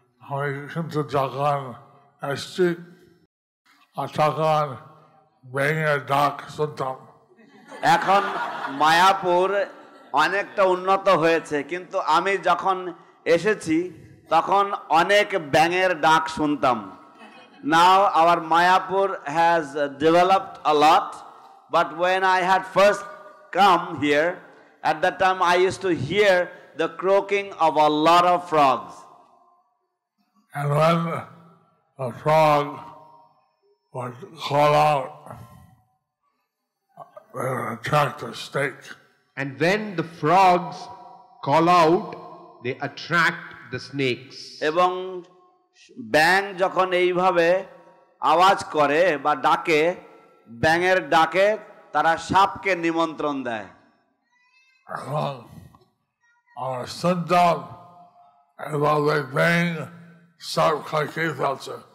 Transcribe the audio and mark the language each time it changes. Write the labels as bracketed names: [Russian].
[Bangla] আমি কিন্তু যখন এসছি আর তখন ব্যাঙের ডাক শুনতাম। এখন মায়াপুর অনেকটা উন্নত হয়েছে, কিন্তু আমি যখন এসেছি তখন অনেক ব্যাঙের ডাক শুনতাম। [English] Now our Mayapur has developed a lot, but when I had first come here, at that time I used to hear the croaking of a lot of frogs. And when a frog would call out, they would attract a snake. And when the frogs call out, they attract the snakes. [Bangla] এবং ব্যাঙ যখন এইভাবে আওয়াজ করে বা ডাকে, ব্যাঙের ডাকে তারা সাপকে নিমন্ত্রণ দেয়। আমার শুনতাম এভাবে ব্যাঙ সাপ খেয়ে ফেলছে।